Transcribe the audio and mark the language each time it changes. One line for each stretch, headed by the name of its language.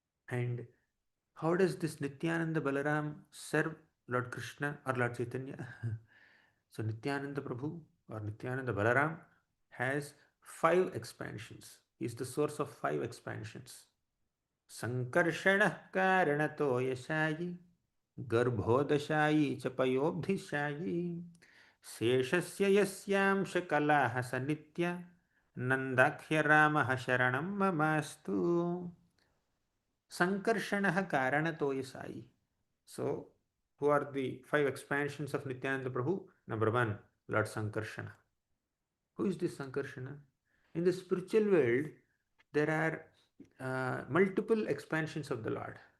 English: And how does this Nityananda Balaram serve Lord Krishna or Lord Chaitanya? So Nityananda Prabhu or Nityananda Balaram has 5 expansions. He is the source of 5 expansions.
Sanskrit: Sankarshana Karanato Yashayi गर्भोदशायी च पयोब्धिशायी शेषस्य यस्यांश कलाः स नित्य नन्दाख्य रामः शरणं ममास्तु. Sankarshanah Karanatoya Sai.
English: So, who are the five expansions of Nityananda Prabhu? Number one, Lord Sankarshana. Who is this Sankarshana? In the spiritual world, there are multiple expansions of the Lord.